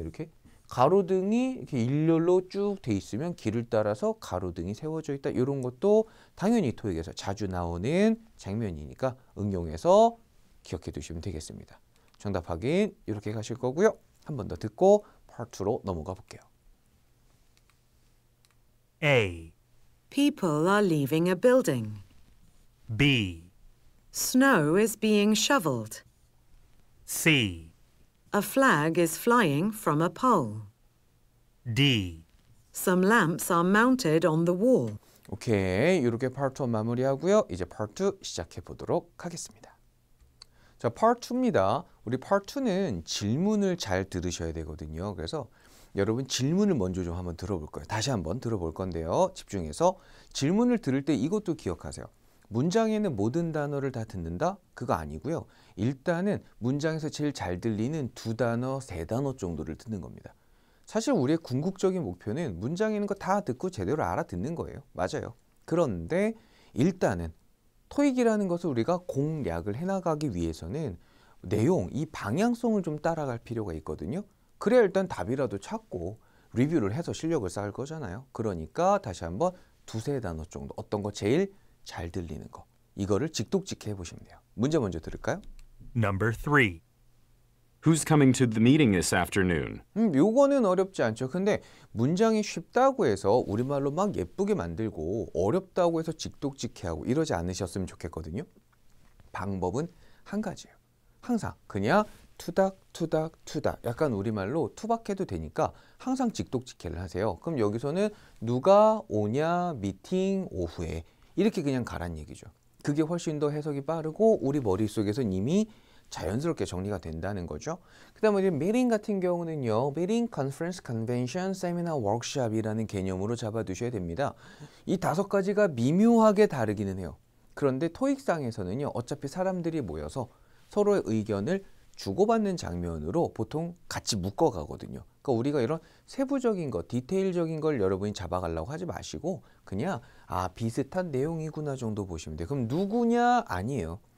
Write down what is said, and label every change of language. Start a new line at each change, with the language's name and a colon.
Korean: 이렇게 가로등이 이렇게 일렬로 쭉 돼 있으면 길을 따라서 가로등이 세워져 있다. 이런 것도 당연히 토익에서 자주 나오는 장면이니까 응용해서 기억해 두시면 되겠습니다. 정답 확인 이렇게 가실 거고요. 한 번 더 듣고 Part 2로 넘어가 볼게요.
English: A, People are leaving a building. B, Snow is being shoveled. C, A flag is flying from a pole. D. Some lamps are mounted on the wall.
Korean: 오케이, 이렇게 Part 1 마무리하고요. 이제 Part 2 시작해 보도록 하겠습니다. 자, Part 2입니다. 우리 Part 2는 질문을 잘 들으셔야 되거든요. 그래서 여러분 질문을 먼저 좀 한번 들어볼 거예요. 다시 한번 들어볼 건데요. 집중해서 질문을 들을 때 이것도 기억하세요. 문장에는 모든 단어를 다 듣는다? 그거 아니고요. 일단은 문장에서 제일 잘 들리는 2단어, 3단어 정도를 듣는 겁니다. 사실 우리의 궁극적인 목표는 문장에 있는 거 다 듣고 제대로 알아듣는 거예요. 맞아요. 그런데 일단은 토익이라는 것을 우리가 공략을 해나가기 위해서는 내용, 이 방향성을 좀 따라갈 필요가 있거든요. 그래야 일단 답이라도 찾고 리뷰를 해서 실력을 쌓을 거잖아요. 그러니까 다시 한번 2-3단어 정도 어떤 거 제일 잘 들리는 거 이거를 직독직해 보시면 돼요. 문제 먼저 들을까요?
English: Number 3. Who's coming to the meeting this afternoon?
Korean: 요거는 어렵지 않죠. 근데 문장이 쉽다고 해서 우리말로 막 예쁘게 만들고 어렵다고 해서 직독직해하고 이러지 않으셨으면 좋겠거든요. 방법은 한 가지예요. 항상 그냥 투닥 약간 우리말로 투박해도 되니까 항상 직독직해를 하세요. 그럼 여기서는 누가 오냐 미팅 오후에 이렇게 그냥 가란 얘기죠. 그게 훨씬 더 해석이 빠르고 우리 머릿속에선 이미 자연스럽게 정리가 된다는 거죠. 그 다음에 이제 meeting 같은 경우는요. meeting, conference, convention, seminar, workshop이라는 개념으로 잡아두셔야 됩니다. 이 5가지가 미묘하게 다르기는 해요. 그런데 토익상에서는요. 어차피 사람들이 모여서 서로의 의견을 주고받는 장면으로 보통 같이 묶어가거든요. 그러니까 우리가 이런 세부적인 것, 디테일적인 걸 여러분이 잡아가려고 하지 마시고 그냥 비슷한 내용이구나 정도 보시면 돼요. 그럼 누구냐? 아니에요.